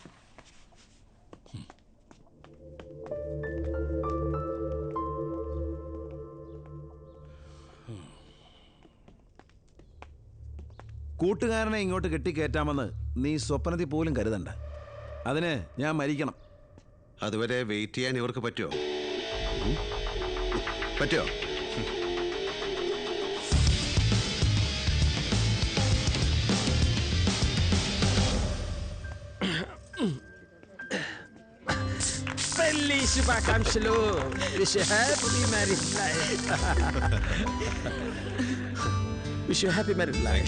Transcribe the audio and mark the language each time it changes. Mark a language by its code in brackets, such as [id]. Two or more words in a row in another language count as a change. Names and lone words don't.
[ml] കൂട്ടുകാരനെ ഇങ്ങോട്ട് കെട്ടിക്കയറ്റാമെന്ന് നീ സ്വപ്നത്തിൽ പോലും കരുതണ്ട. അതിന് ഞാൻ മരിക്കണം. അതുവരെ വെയിറ്റ് ചെയ്യാൻ ഇവർക്ക് പറ്റുമോ? പറ്റുമോ? [te] శుభాకాంక్షలు. [en] wish you happy marriage life. wish you happy marriage life.